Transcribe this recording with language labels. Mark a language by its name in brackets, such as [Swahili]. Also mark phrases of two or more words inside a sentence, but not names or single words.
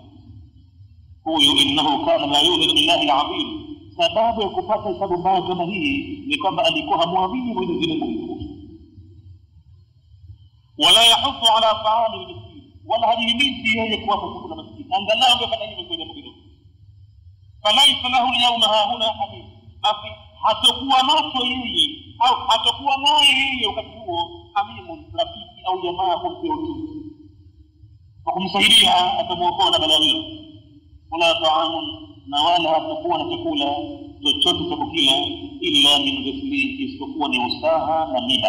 [Arabic] Huyo إنه كان لا يؤمن بالله العظيم. [Swahili] Sababu ya kupata hisabu mbaya kama hii ni kwamba alikuwa hamwamini Mwenyezi Mungu. [Arabic] ولا يحض على طعام المسكين, [Swahili] wala hajihimizi yeye kuwapa chakula maskini. Angalau angefanya hivyo kwa jambo hilo. [Arabic] فليس له اليوم هاهنا حميم, [Swahili] basi hatakuwa nacho yeye au hatakuwa naye yeye wakati huo hamimun, rafiki au jamaa kumpa utu kwa kumsaidia atamwokoa na balaa hilo. [Arabic] ولا طعام, [Swahili] na wala hatakuwa na chakula chochote cha kukila, [Arabic] إلا من غسلين, [Swahili] isipokuwa ni usaha na miba.